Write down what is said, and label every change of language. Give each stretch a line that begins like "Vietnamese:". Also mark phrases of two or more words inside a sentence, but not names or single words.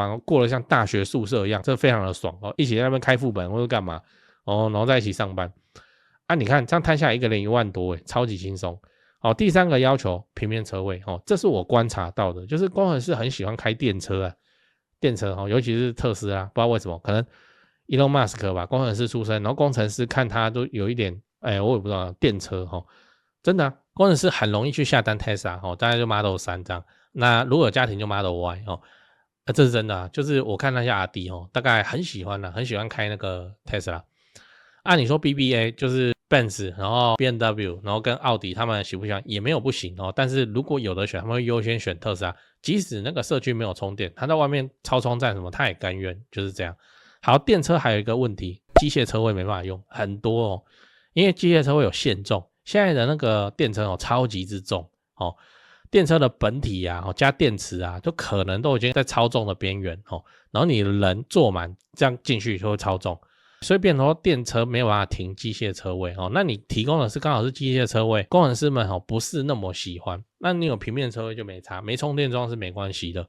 Chinese: 房過得像大學宿舍一樣，這非常的爽一起在那邊開副本或者幹嘛然後在一起上班你看這樣攤下來一個人1萬多超級輕鬆第三個要求平面車位這是我觀察到的，就是工程師很喜歡開電車電車尤其是特斯拉，不知道為什麼可能Elon Musk 吧，工程師出身，然後工程師看他都有一點，我也不知道電車真的工程師很容易去下單 Tesla 大概就 Model 3這樣。那如果有家庭就 Model Y 這是真的就是我看那些阿弟大概很喜歡很喜歡開那個 Tesla。你說 BBA 就是 Benz， 然後 BMW， 然後跟奧迪他們喜不喜歡也沒有不行但是如果有的選，他們會優先選特斯拉，即使那個社區沒有充電，他在外面超充站什麼他也甘願，就是這樣。好，電車還有一個問題，機械車位沒辦法用，很多因為機械車位有限重，現在的那個電車超級之重電車的本體加電池都可能都已經在超重的邊緣然後你人坐滿這樣進去就會超重，所以變成說電車沒有辦法停機械車位那你提供的是剛好是機械車位，工程師們不是那麼喜歡，那你有平面車位就沒差，沒充電樁是沒關係的。